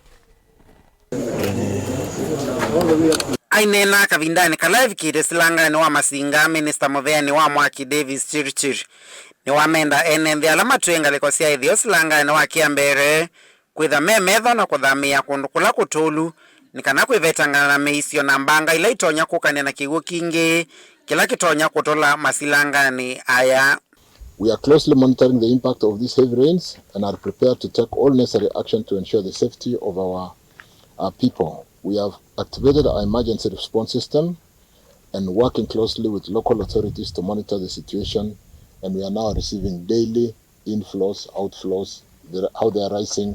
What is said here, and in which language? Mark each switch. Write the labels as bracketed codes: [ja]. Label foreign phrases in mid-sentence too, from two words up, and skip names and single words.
[kam] ainena kavindani kalavikire Silanga ni wa Masinga Minista muviani wa Mauta Davis Chirchir ni wamenda Enenthi ala matuenga likosia ithio Silanga ni wa kiambere kwitha memetho na kuthamia kundu kula kutulu ni kana kwivetangana na meisio na mbanga ila itonya Kukan'Ya na kiw'u kingi kila kitonya kutola masilangani aya. [en] We are closely monitoring the impact of these heavy rains and are prepared to take all necessary action to ensure the safety of our people. We have activated our emergency response system and working closely with local authorities to monitor the situation, and we are now receiving daily inflows, outflows, how they are rising.